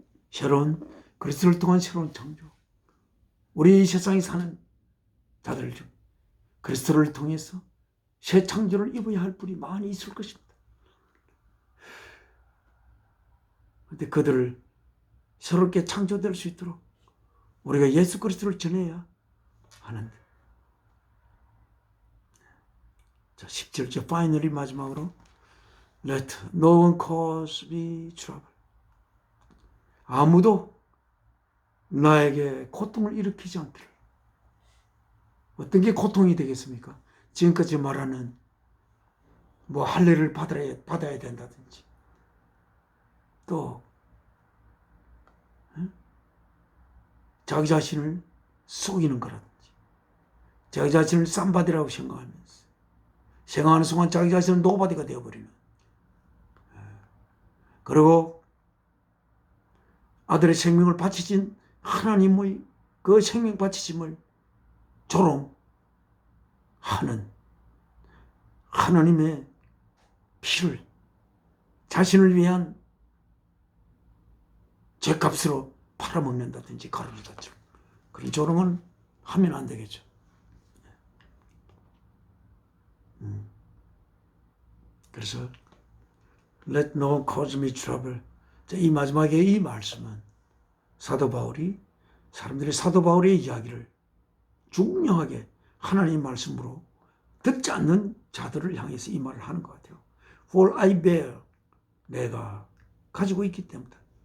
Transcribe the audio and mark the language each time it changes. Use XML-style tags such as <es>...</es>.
<ko>새로운 그리스도를 통한 새로운 창조. 우리 이 세상에 사는 자들 중 그리스도를 통해서 새 창조를 입어야 할 분이 많이 있을 것입니다. 그런데 그들을 새롭게 창조될 수 있도록 우리가 예수 그리스도를 전해야 하는데.</ko> <en>자, 17절 finally</en> <ko>마지막으로</ko> <en>Let no one cause me trouble.</en> <ko>아무도 나에게 고통을 일으키지 않기를. 어떤 게 고통이 되겠습니까? 지금까지 말하는 할례를 받아야 된다든지, 또 자기 자신을 속이는 거라든지, 자기 자신을 쌈바디라고 생각하면서 생각하는 순간 자기 자신은 노바디가 되어버리는, 그리고 아들의 생명을 바치신 하나님의 그 생명 바치심을 조롱하는 하나님의 피를 자신을 위한 죗값으로 팔아먹는다든지 가로르다처럼 그런 조롱은 하면 안 되겠죠. 그래서</ko> <en>Let no one cause me trouble.</en> <ko>이 마지막에 이 말씀은 사도 바울이 사람들이 사도 바울의 이야기를 중요하게 하나님의 말씀으로 듣지 않는 자들을 향해서 이 말을 하는 것 같아요.</ko> <en>For I bear,</en> <ko>내가 가지고 있기 때문이다.</ko>